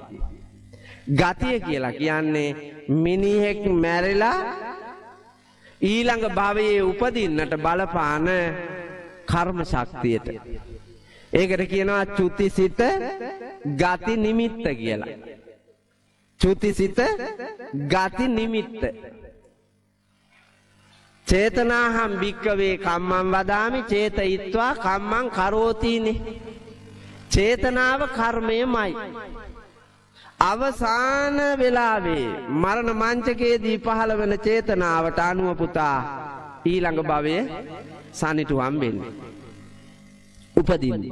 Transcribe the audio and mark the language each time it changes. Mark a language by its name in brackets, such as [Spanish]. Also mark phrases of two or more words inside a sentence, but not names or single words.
[Sinhala] ගතිය කියලා කියන්නේ මිනිහෙක් මැරිලා ඊළඟ භවයේ උපදින්නට බලපාන කර්ම ශක්තියට. ඒකට කියනවා [Pali] චුතිසිත ගති නිමිත්ත [Sinhala] කියලා. [Pali] චුතිසිත ගති නිමිත්ත. චේතනාහම් භික්කවේ කම්මං වදාමි චේතයිත්වා කම්මං කරෝතිනේ. [Sinhala] චේතනාව කර්මයමයි. අවසාන වෙලාවේ මරණ මංචකයේදී පහළ වෙන චේතනාවට අනුව පුතා ඊළඟ භවයේ සනිටු හම්බෙන්නේ. උපදින්නේ.